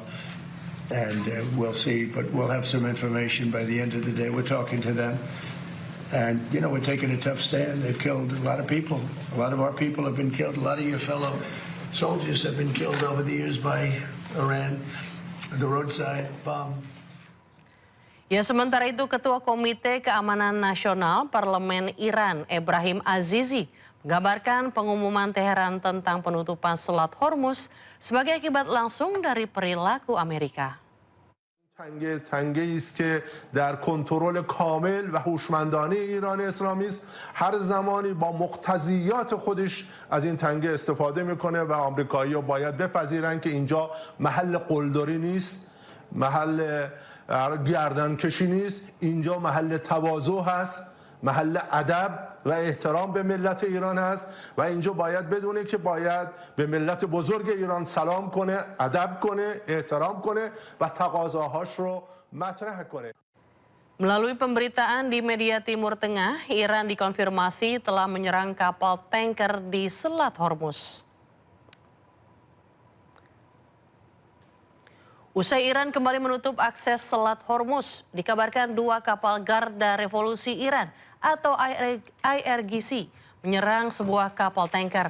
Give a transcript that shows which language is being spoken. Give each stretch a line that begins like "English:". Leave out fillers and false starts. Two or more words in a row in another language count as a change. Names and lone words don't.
English: And we'll see. But we'll have some information by the end of the day. We're talking to them. And, we're taking a tough stand. They've killed a lot of people. A lot of our people have been killed. A lot of your fellow soldiers have been killed over the years by Iran. The roadside bomb.
Indonesian: Ya, sementara itu Ketua Komite Keamanan Nasional Parlemen Iran, Ebrahim Azizi, menggambarkan pengumuman Teheran tentang penutupan Selat Hormuz sebagai akibat langsung dari perilaku Amerika.
Persian: تنگه‌ای است که در کنترل کامل و هوشمندانه ایران اسلامی است. هر زمانی با مقتضیات خودش از این تنگه استفاده میکنه و آمریکایی‌ها باید بپذیرن که اینجا محل قلدری نیست، محل گردنکشی نیست، اینجا محل تواضع هست، محل ادب و احترام به ملت ایران هست و اینجا باید بدونه که باید به ملت بزرگ ایران سلام کنه، ادب کنه، احترام کنه و تقاضاهاش رو مطرح کنه.
Indonesian: Melalui pemberitaan di media Timur Tengah, Iran dikonfirmasi telah menyerang kapal tanker di Selat Hormuz. Usai Iran kembali menutup akses Selat Hormuz, dikabarkan 2 kapal Garda Revolusi Iran atau IRGC menyerang sebuah kapal tanker.